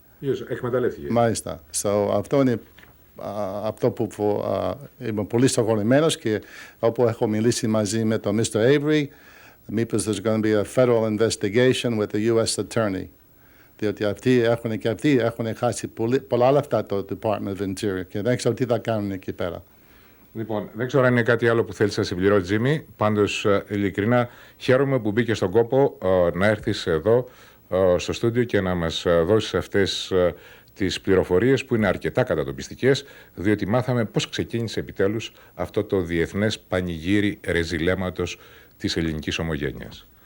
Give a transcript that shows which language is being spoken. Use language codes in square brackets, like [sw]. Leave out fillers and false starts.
[en] Use, [el] εκμεταλλεύτηκε. Μάλιστα. So, αυτό είναι αυτό που είμαι πολύ στοχωρημένος και όπου έχω μιλήσει μαζί με τον Mr. [en] Avery, [el] μήπως [en] there's going to be a federal investigation with the U.S. Attorney. [el] Διότι αυτοί έχουν χάσει πολλά λεφτά το Department of Interior και δεν ξέρω τι θα κάνουν εκεί πέρα. Λοιπόν, δεν ξέρω αν είναι κάτι άλλο που θέλεις να συμπληρώσει, Τζίμι. Πάντως, ειλικρινά, χαίρομαι που μπήκες στον κόπο να έρθεις εδώ στο στούντιο και να μας δώσεις αυτές τις πληροφορίες που είναι αρκετά κατατοπιστικές, διότι μάθαμε πώς ξεκίνησε επιτέλους αυτό το διεθνές πανηγύρι ρεζιλέματος της ελληνικής ομογένειας.